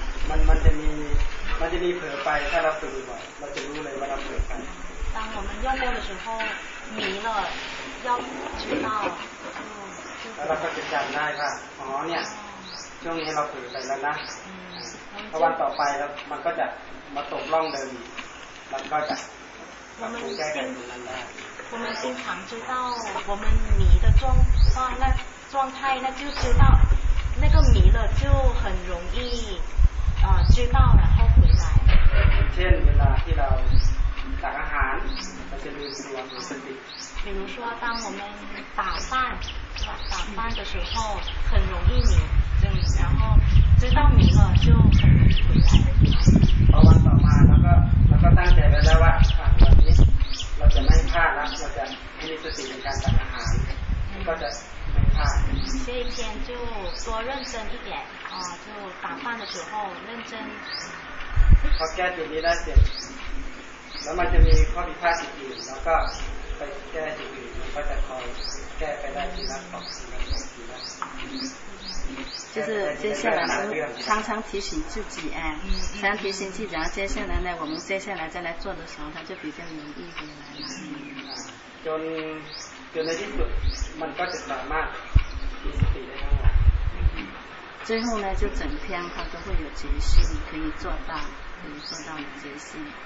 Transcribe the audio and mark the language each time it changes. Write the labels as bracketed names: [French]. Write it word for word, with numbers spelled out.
[Thai] มันมันจะมีมันจะมีเผลอไปถ้าเราฝึกบ่อยเราจะรู้เลยว่าเราเผลอไป [Chinese] 当我们要摸的时候迷了，要知道。 [Thai] แล้วเราก็จะจำได้ว่าอ๋อเนี่ยช่วงนี้เราฝึกไปแล้วนะพอวันต่อไปแล้วมันก็จะมาตกล่องเดิมมันก็จะ [Chinese] 我们经我们经常知道我们迷的状况那状态那就知道那个迷了就很容易呃知道然后回来 [Thai] เช่นเวลาที่เราตักอาหารเราจะลืมตัวลืมสติ [Chinese] 比如说当我们打饭打饭的时候很容易迷然后知道迷了就很容易回来 [Thai] พอวันต่อมาแล้วก็แล้วก็ตั้งใจไว้แล้วว่าวันนี้เราจะไม่พลาดนะเราจะให้มีสติในการทานอาหารก็จะไม่พลาด [Chinese] 这一天就多认真一点啊就打饭的时候认真 [Thai] พอแก้จุดนี้ได้เสร็จแล้วมันจะมีข้อผิดพลาดอีกแล้วก็ไปแก้จุดอื่นมันก็จะคอยแก้ไปได้ทีละสองทีละสองทีละ [Chinese] 就是接下来常常提醒自己哎，常常提醒自己，然后接下来呢，我们接下来再来做的时候，它就比较容易回来了。 [Thai] จนจนในที่สุดมันก็จะสามารถมีสติได้ทั้งหมด [Chinese] 最后呢，就整篇它都会有觉性，可以做到，可以做到有觉性。